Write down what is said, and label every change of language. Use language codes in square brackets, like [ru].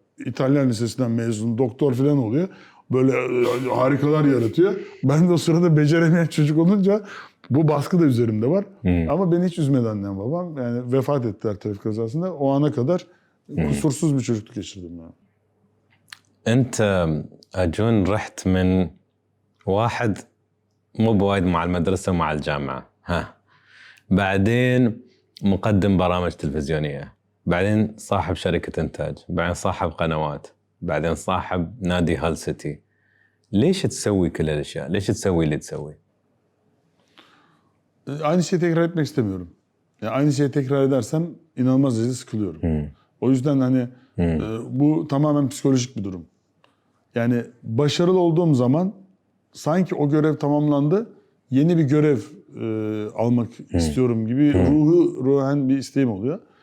[tr] İtalyan lisesinden mezun. Doktor falan oluyor. Böyle harikalar yaratıyor. Ben de o sırada beceremeyen çocuk olunca bu baskı da üzerimde var. Ama beni hiç üzmedi annem babam. Yani vefat ettiler trafik kazasında. O ana kadar kusursuz bir çocukluk geçirdim yani. [ar] أنت أجون رحت من واحد مو بوايد مع المدرسة ومع الجامعة ها بعدين مقدم برامج تلفزيونية بعدين صاحب شركة إنتاج بعدين صاحب قنوات بعدين صاحب نادي هال سيتي ليش تسوي كل الأشياء؟ ليش تسوي اللي تسوي؟ [tr] Aynı şeyi tekrar etmek istemiyorum. Yani aynı şeyi tekrar edersem inanılmaz derecede sıkılıyorum. O yüzden hani bu tamamen psikolojik bir durum. Yani başarılı olduğum zaman sanki o görev tamamlandı, yeni bir görev almak istiyorum gibi ruhen bir isteğim oluyor.